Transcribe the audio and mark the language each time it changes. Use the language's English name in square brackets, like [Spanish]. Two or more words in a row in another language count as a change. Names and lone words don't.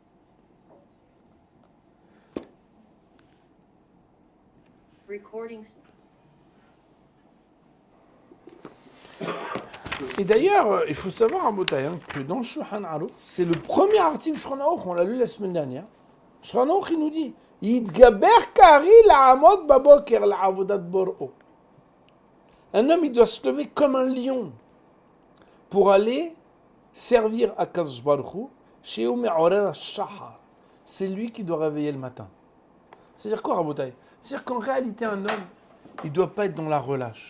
[French] Et d'ailleurs, il faut savoir à Botaï que dans le Shulchan Aruch, c'est le premier article du Shulchan Aruch, on l'a lu la semaine dernière. Le Shulchan Aruch, il nous dit [Hebrew] יתגבר כארי לעמוד בבוקר לעבודת בוראו. [French] Un homme, il doit se lever comme un lion pour aller servir à [Hebrew] קדוש ברוך הוא, שהוא מעורר שחר. [French] C'est lui qui doit réveiller le matin. C'est-à-dire quoi, Rabotai? C'est-à-dire qu'en réalité, un homme, il ne doit pas être dans la relâche.